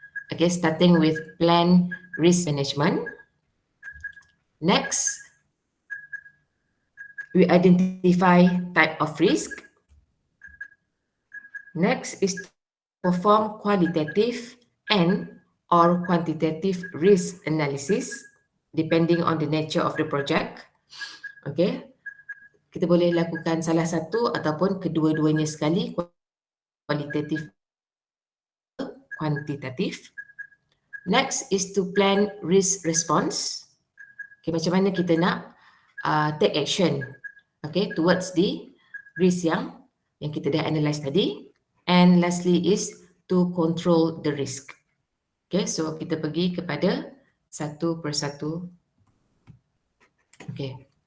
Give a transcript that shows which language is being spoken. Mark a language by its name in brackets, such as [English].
[English] Okay, starting with plan risk management. Next, we identify type of risk. Next is to perform qualitative and or quantitative risk analysis depending on the nature of the project. Okay. [Malay] kita boleh lakukan salah satu ataupun kedua-duanya sekali, kualitatif, kuantitatif. [English] Next is to plan risk response. Okay, [Malay] macam mana kita nak [English] take action, okay, towards the risk [Malay] yang kita dah [English] analyse [Malay] tadi. [English] And lastly is to control the risk. Okay, so [Malay] kita pergi kepada satu persatu. [English] Okay.